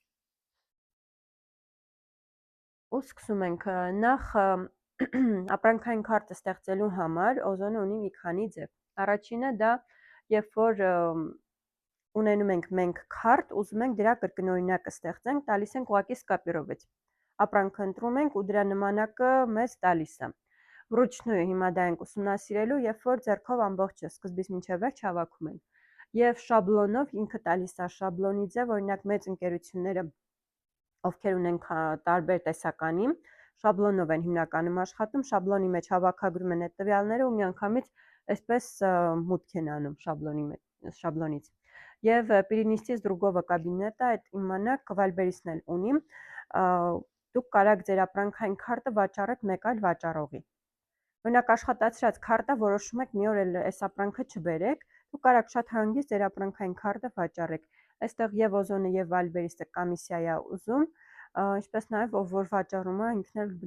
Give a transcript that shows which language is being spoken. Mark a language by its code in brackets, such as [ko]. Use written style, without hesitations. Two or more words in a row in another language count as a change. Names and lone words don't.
[hy] Ու սկսում ենք նախ ապրանքային քարտը ստեղծելու համար օզոնը ունի մի քանի ձև։ Առաջինը դա երբ որ ունենում ենք մենք քարտ, ուզում ենք դրա կրկնօրինակը ստեղծենք, տալիս ենք ուղղակի սկապիրովից։ Ապրանքը ընտրում ենք ու դրա նմանակը մեզ տալիս է։ Վրուչնույն հիմա դա ենք ուսումնասիրելու, երբ որ ձեռքով ամբողջը սկզբից մինչև վերջ հավաքում ենք։ Եվ շաբլոնով ինքը տալիս է շաբլոնի ձև, օրինակ մեծ ընկերությունները, ովքեր ունեն տարբեր տեսականի, շաբլոնով են հիմնականում աշխատում, շաբլոնի մեջ հավաքագրում են այդ տվյալները ու միանգամից այսպես մուտք են անում շաբլոնից։ Եվ [ru] перенести с другого кабинета [hy] այդ իմանաք Viber-ն էլ ունի, դուք կարաք ձեր ապրանքային քարտը վաճառեք մեկ այլ վաճառողի։ Օրինակ աշխատացրած քարտը որոշում եք մի օր էլ այս ապրանքը չբերեք, դուք կարող եք շատ հանգիստ ձեր ապրանքային քարտը վաճառեք։ Այստեղ եւ Օզոնը եւ Վալբերիսը կոմիսիա է ուզում, ինչպես նաև ով որ վաճառում է ինքն էլ